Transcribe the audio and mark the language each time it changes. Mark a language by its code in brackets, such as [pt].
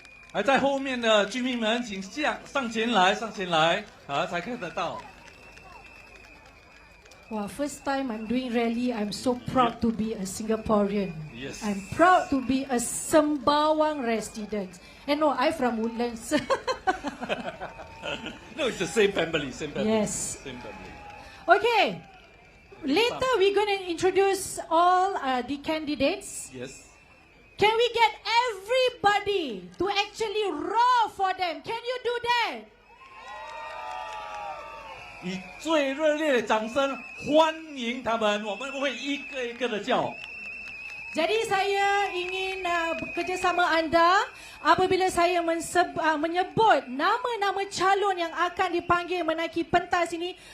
[zh] 还在后面的居民们，请上前来，才看得到。 [en] Wow, first time I'm doing rally, I'm so proud to be a Singaporean. Yes. I'm proud to be a Sembawang resident. And no, I'm from Woodlands. No, it's the same family. Yes. Same family. Okay. Later we're going to introduce all the candidates. Yes. Can we get everybody to actually roar for them? Can you do that? [zh] 以最热烈的掌声欢迎他们，我们会一个一个的叫。 [ms] Jadi saya ingin bekerjasama anda apabila saya menyebut nama-nama calon yang akan dipanggil menaiki pentas ini.